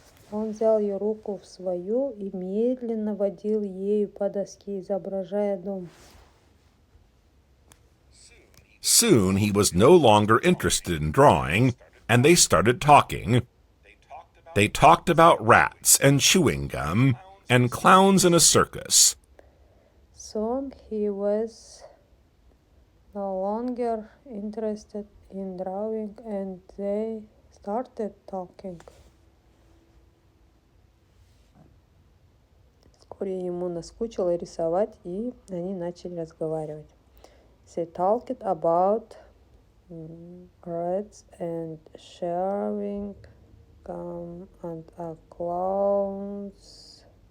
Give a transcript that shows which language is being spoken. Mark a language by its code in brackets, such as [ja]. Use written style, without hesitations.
[ru] Он взял ее руку в свою и медленно водил ею по доске, изображая дом. [en] Soon he was no longer interested in drawing, and they started talking. They talked about rats and chewing gum and clowns in a circus. Soon he was no longer interested in drawing, and they started talking. [ru] Вскоре ему наскучило рисовать, и они начали разговаривать. [en] They talked about rats and chewing gum and clowns